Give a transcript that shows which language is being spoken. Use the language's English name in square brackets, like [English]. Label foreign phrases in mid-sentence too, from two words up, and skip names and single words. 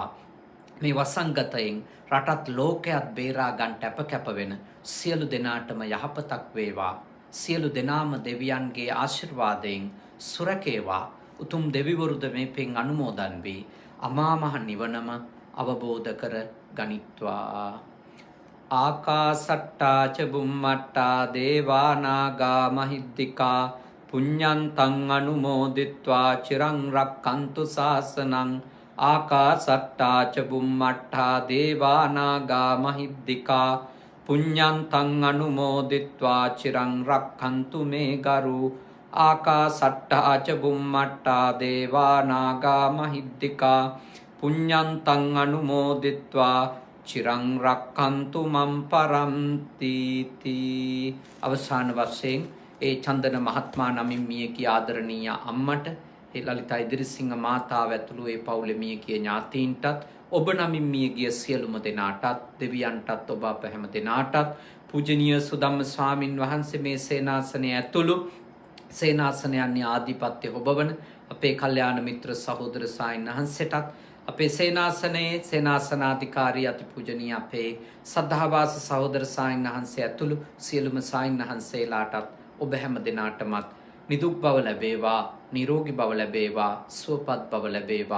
[Sinhala] මේ වසංගතයෙන් රටත් ලෝකයක් බේරා ගන්නට අප වෙන සියලු දෙනාටම යහපතක් වේවා. සියලු දෙනාම දෙවියන්ගේ ආශිර්වාදයෙන් සුරකේවා. උතුම් දෙවිවරුද මේ පින් අනුමෝදන් වී අමා මහ නිවනම අවබෝධ කර ගනිත්වා. [Pali] ආකාසට්ටා ච බුම්මට්ටා දේවා නාග මහිද්దికා පුඤ්ඤන්තං අනුමෝදිත්වා චිරං රක්ඛන්තු ශාසනං. ආකාසට්ටා ච බුම්මට්ටා දේවා නාග මහිද්దికා පුඤ්ඤන්තං අනුමෝදිත්වා චිරං රක්ඛන්තු මේ ගරු. ආකාසට්ටා ච බුම්මට්ටා දේවා නාග මහිද්దికා පුඤ්ඤන්තං අනුමෝදිත්වා චිරං රක්ඛන්තු මම් පරන්ති. [Sinhala] අවසාන වශයෙන් ඒ චන්දන මහත්මයා නමින් මියගිය ආදරණීය අම්මට, ඒ ලලිතා ඉදිරිසිංහ මාතාව ඇතුළු ඒ පවුලේ මියගිය ඥාතීන්ටත්, ඔබ නමින් මියගිය සියලුම දෙනාටත්, දෙවියන්ටත්, ඔබ අප හැම දෙනාටත්, පූජනීය සුදම්ම ස්වාමින් වහන්සේ මේ සේනාසනය ඇතුළු සේනාසනයන්ගේ ආධිපත්‍ය ඔබවන අපේ කල්යාණ මිත්‍ර සහෝදර සායන් වහන්සේටත්, අපේ සේනාසනයේ සේනාසනාධිකාරී අතිපූජනීය අපේ සද්ධාවාස සහෝදර සායන් වහන්සේ ඇතුළු සියලුම සායන් වහන්සේලාටත් ඔබ හැම දෙනාටමත් නිදුක් බව ලැබේවා, නිරෝගී බව ලැබේවා, සුවපත් බව ලැබේවා.